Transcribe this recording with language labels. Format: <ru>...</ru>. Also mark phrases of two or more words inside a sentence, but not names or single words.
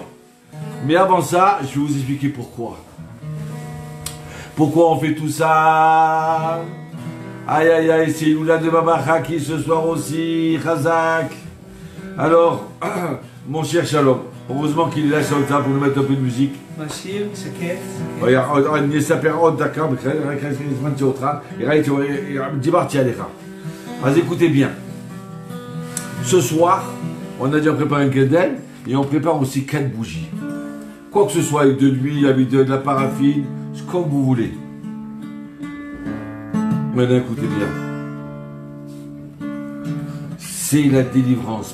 <fr>Mais avant ça, je vais vous expliquer pourquoi. Pourquoi on fait tout ça? Aïe aïe aïe, c'est Loula de Baba Khaki ce soir aussi, Khazak. Alors, mon cher Shalom, heureusement qu'il est là sur le temps pour nous mettre un peu de musique.</fr> <he>משאיר, שקט. אני אספר עוד דקה, רק הזמנתי אותך, דיברתי עליך.</he> <fr>אז écoutez bien. Ce soir, on a déjà préparé un candle et on prépare aussi 4 bougies. Quoi que ce soit, avec de l'huile, avec de la paraffine, comme vous voulez. Maintenant, écoutez bien. C'est la délivrance.</fr>